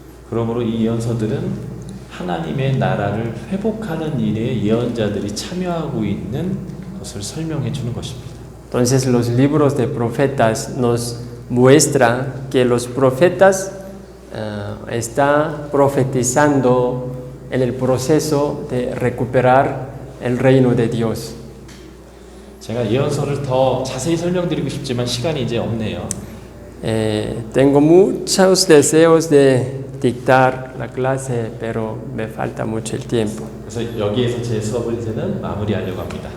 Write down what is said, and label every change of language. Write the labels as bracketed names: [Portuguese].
[Korean] 그러므로 이 예언서들은 하나님의 나라를 회복하는 일에 예언자들이 참여하고 있는 것을 설명해 주는 것입니다. [Spanish] Entonces los libros de profetas nos muestran que los profetas están profetizando en el proceso de recuperar el reino de Dios. [Korean] 제가 예언서를 더 자세히 설명드리고 싶지만 시간이 이제 없네요. [Spanish] Tengo muchos deseos de dictar la clase, pero me falta mucho el tiempo. [Korean] 그래서 여기에서 제 수업을 이제는 마무리하려고 합니다.